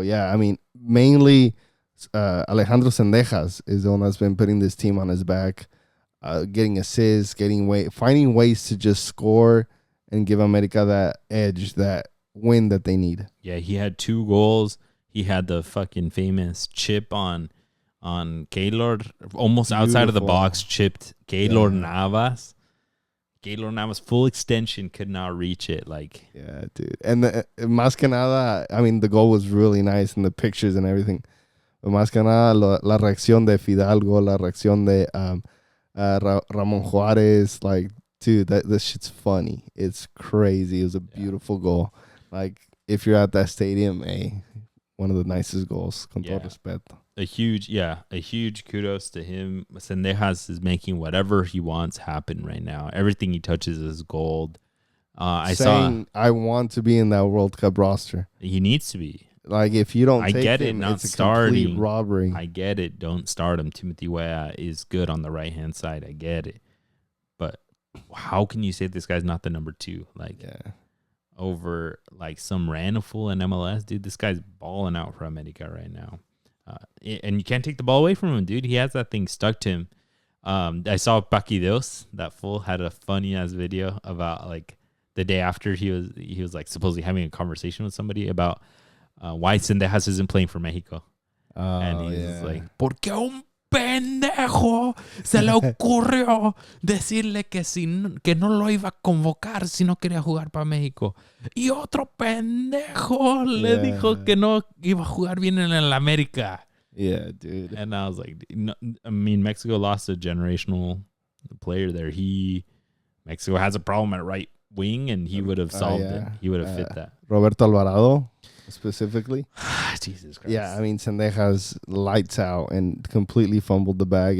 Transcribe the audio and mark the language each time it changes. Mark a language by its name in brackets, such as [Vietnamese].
[English] Yeah, I mean, mainly Alejandro Zendejas is the one that's been putting this team on his back, getting assists, finding ways to just score and give America that edge, that win that they need. Yeah, he had 2 goals. He had the fucking famous chip on Keylor, almost outside of the box, chipped Keylor Navas. Keylor Navas, full extension, could not reach it. Yeah, dude. And [Spanish] más que nada, [English] I mean, the goal was really nice and the pictures and everything. But más que nada, [Spanish] la reacción de Fidalgo, la reacción de [English] Ramon Juarez, like, dude, that shit's funny. It's crazy. It was a beautiful goal. Like, if you're at that stadium, one of the nicest goals. [Spanish] Con todo respeto. [English] A huge kudos to him. Zendejas is making whatever he wants happen right now. Everything he touches is gold. I want to be in that World Cup roster. He needs to be. Like, if you don't, I get it. Not it's starting. A complete robbery. I get it. Don't start him. Timothy Weah is good on the right hand side. I get it. But how can you say this guy's not the number 2? Like, over like some random fool in MLS, dude. This guy's balling out for America right now. And you can't take the ball away from him, dude. He has that thing stuck to him. I saw Paquideos, that fool, had a funny ass video about like the day after he was like supposedly having a conversation with somebody about why Zendejas isn't playing for Mexico. And he's like, [Spanish] porque un pendejo se le ocurrió decirle que no lo iba a convocar si no quería jugar para México. Y otro pendejo le dijo que no iba a jugar bien en el América. [English] Yeah, dude. And I was like, no, I mean, Mexico lost a generational player there. Mexico has a problem at right wing, and he would have solved it. He would have fit that. Roberto Alvarado, specifically. Jesus Christ. Yeah, I mean, Zendejas lights out and completely fumbled the bag.